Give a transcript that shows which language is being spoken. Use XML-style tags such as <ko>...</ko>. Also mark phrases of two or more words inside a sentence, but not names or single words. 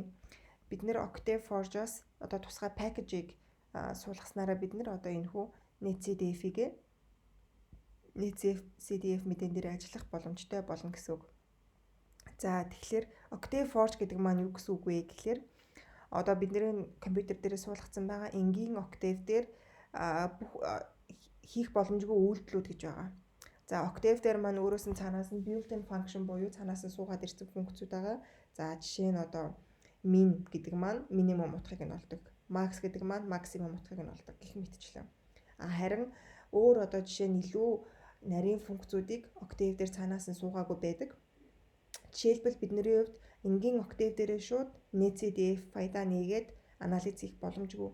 <mn>Бид нар Octave Forge-оос одоо тусгай пакэжийг суулгаснараа бид нар одоо энэхүү netcdf-ийг netcdf мэдэн дээр ажиллах боломжтой болно гэсэн үг. За тэгэхээр Octave Forge гэдэг маань юу гэсэн үг вэ гэхээр одоо бидний компьютер дээр суулгацсан байгаа энгийн Octave дээр бүх хийх боломжгүй үйлдэлүүд гэж байгаа. За Octave дээр маань өөрөөс нь цаанаас нь</mn> <en>built-in function</en> <mn>буюу цаанаас нь суугаад ирсэн функцүүд байгаа. За жишээ нь одоо min гэдэг маань минимум утгыг нь олдог. Max гэдэг маань максимум утгыг нь олдог гэх мэтчлэн. Харин өөр одоо жишээ нь илүү нарийн функцүүдийг Octave дээр цаанаас нь суугаагүй байдаг. Жишээлбэл бидний хувьд энгийн Octave дээрээ шууд netcdf файлаа нээгээд анализ хийх боломжгүй.</mn>